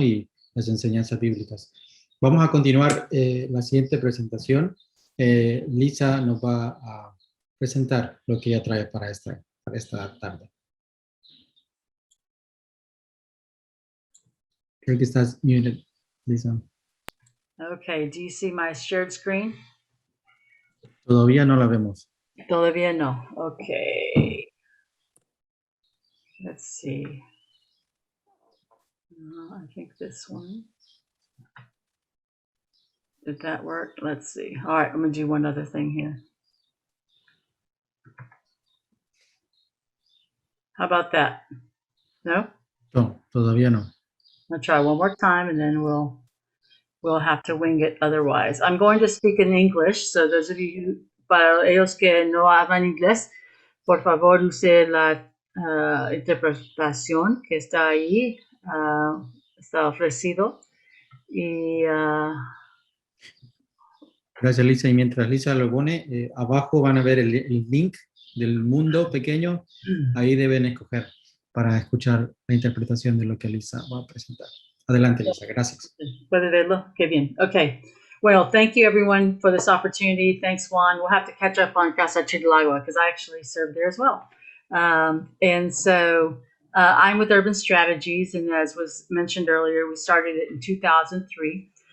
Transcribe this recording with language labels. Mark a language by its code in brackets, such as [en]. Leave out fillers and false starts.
[es] Y las enseñanzas bíblicas. Vamos a continuar la siguiente presentación. Lisa nos va a presentar lo que ella trae para esta tarde. Creo que estás muted, Lisa. [en] Okay, do you see my shared screen? [es] Todavía no la vemos. Todavía no. [en] Okay. Let's see. I think this one. Did that work? Let's see. All right, I'm going to do one other thing here. How about that? No? [es] No, todavía no. [en] I'll try one more time and then we'll have to wing it otherwise. I'm going to speak in English, so those of you, [es] para ellos que no hablan inglés, por favor use la interpretación que está ahí, está ofrecido. Y Gracias, Lisa. Y mientras Lisa lo pone, abajo van a ver el link del mundo pequeño. Ahí deben escoger para escuchar la interpretación de lo que Lisa va a presentar. Adelante, Lisa. Gracias. Puede verlo? Qué bien. Okay. [en] Well, thank you, everyone, for this opportunity. Thanks, Juan. We'll have to catch up on Casa Chidalagua because I actually served there as well. And so I'm with Urban Strategies, and as was mentioned earlier, we started it in 2003.